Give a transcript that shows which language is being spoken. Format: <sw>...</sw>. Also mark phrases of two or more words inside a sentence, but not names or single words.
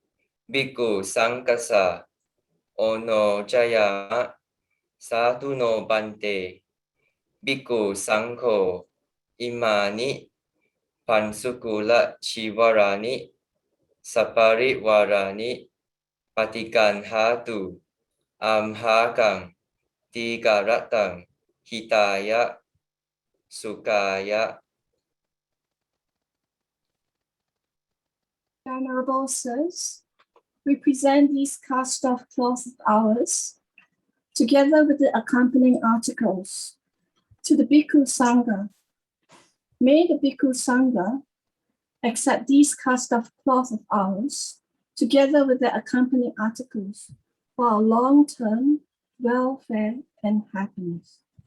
<pi>Bhikkhu Sankasa Ono Jayama Sadhu no Bante Bhikkhu Sankho Imani Pansukula Chivarani Saparivarani Patikanhatu Amhakang Tigaratang Hitaya Sukaya.</pi> <en>Venerable Sirs, we present these cast-off cloths of ours, together with the accompanying articles, to the Bhikkhu Sangha. May the Bhikkhu Sangha accept these cast-off cloths of ours, together with the accompanying articles, for our long-term welfare and happiness.</en>